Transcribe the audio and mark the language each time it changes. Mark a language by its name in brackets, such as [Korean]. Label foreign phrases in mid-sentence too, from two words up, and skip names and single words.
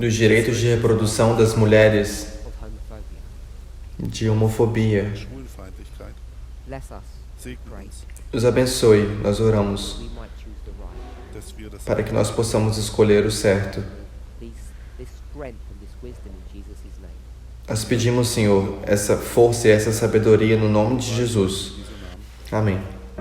[Portuguese] dos direitos de reprodução das mulheres, [English] of homophobia. [Portuguese] de homofobia. [German] Schwulenfeindlichkeit. [English] Bless us, [German] Segne [English] pray, [German] uns, [Portuguese] Nos abençoe, nós oramos, [English] we might choose the right. [German] dass wir das [Portuguese] para que nós possamos escolher o certo. [English] This strength and this wisdom in Jesus' name. [Portuguese] Nós pedimos, Senhor, essa força e essa sabedoria no nome de Jesus. [German] in diesem Namen. [Portuguese] Amém.